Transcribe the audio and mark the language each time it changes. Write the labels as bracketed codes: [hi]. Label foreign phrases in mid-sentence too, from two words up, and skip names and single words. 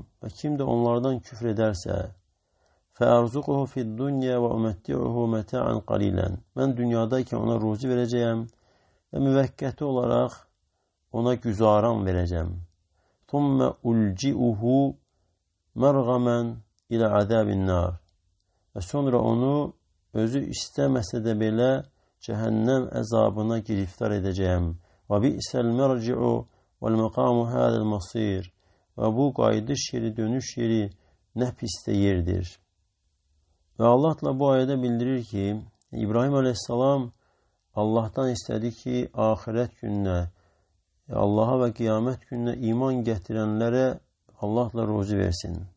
[az] Və kim də onlardan küfr edərsə, [ar] فَأَرْزُقُهُ فِي الدُّنْيَا وَأُمَتِّعُهُ مَتَاعًا قَلِيلًا. [az] Mən dünyadayken ona ruzi verəcəyəm və müvəqqəti olaraq ona güzaran verəcəm. [ar] ثُمَّ أُلْجِئُهُ مَرْغَمًا إِلَى عَذَابِ النَّارِ. [az] Və sonra onu özü istəməsə də belə cəhənnəm əzabına giriftar edəcəyəm. [ar] وَبِئْسَ الْمَرْجِعُ وَالْمَقَامُ هَذَا الْمَصِيرِ. [az] Və bu qayıdış yeri, dönüş yeri nə pis də yerdir. Və Allah da bu ayədə bildirir ki, İbrahim aleyhissalam Allahdan istədi ki, axirət gününə, Allaha və qiyamət gününə iman gətirənlərə Allahla ruzi versin.